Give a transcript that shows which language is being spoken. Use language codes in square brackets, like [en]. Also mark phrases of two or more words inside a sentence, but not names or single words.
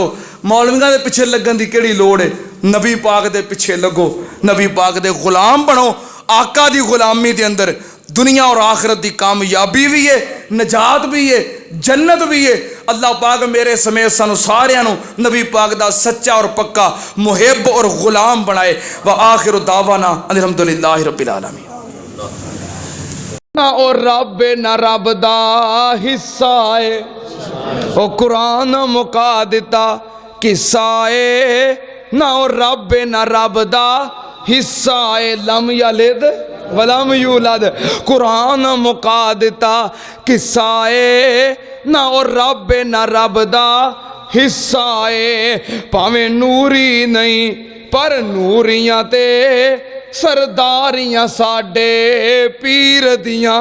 [pa] مولویاں دے پچھے لگن دی کیڑی لوڑ ہے، نبی پاک دے پچھے لگو، نبی پاک دے غلام بنو. آقا دی غلامی دے اندر دنیا اور آخرت دی کامیابی بھی ہے، نجات بھی ہے، جنت بھی ہے. اللہ پاک میرے سمیت سانوں ساریاں نوں نبی پاک دا سچا اور پکا محب اور غلام بنائے. [ar] وآخر دعوانا الحمد لله رب العالمين. [pa] نا او رب نا رب دا حصہ ہے، او قرآن مکا دتا قصہ ہے. نا او رب نا رب دا حصہ ہے, [ar] لم يلد ولم يولد, [pa] قرآن مکا دتا قصہ ہے. نا او رب نا رب دا حصہ ہے، بھاویں نوری نہیں پر نوریاں تے سرداریاں ساڈے پیر دیاں.